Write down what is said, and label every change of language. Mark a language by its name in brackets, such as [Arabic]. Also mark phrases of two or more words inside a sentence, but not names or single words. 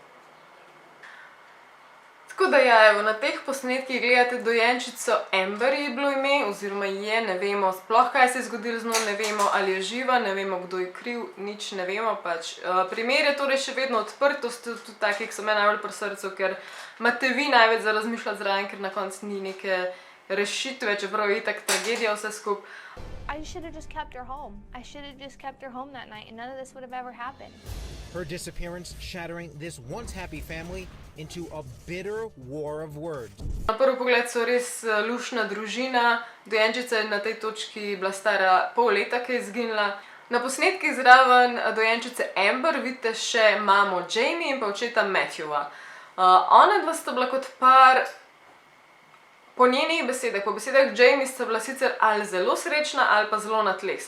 [Slovenian] Tako da ja, evo, na teh posnetkih gledate dojenčico Amber je bilo ime, oziroma je, ne vemo sploh kaj se je zgodilo z njo, ne vemo ali je živa, ne vemo kdo je kriv, nič ne vemo pač. Primer je torej še vedno odprt, to ste tudi taki, ki so me najbolj pri srcu, ker imate vi največ za razmišljati zraven, ker na koncu ni neke rešitve, čeprav je itak tragedija vse skup. [English] I should have just kept her home. I should have just kept her home that night and none of this would have ever happened. Her disappearance shattering this once happy family into a bitter war of words. [Slovenian] Na prvi pogled so res luštna družina, dojenčica je na tej točki bila stara pol leta, ki je izginila. Na posnetkih zraven dojenčice Amber vidite še mamo Jamie in pa očeta Matthewa. Ona dva sta bila kot par, po njenih besedah, po besedah Jamie sta bila sicer ali zelo srečna ali pa zelo na tleh.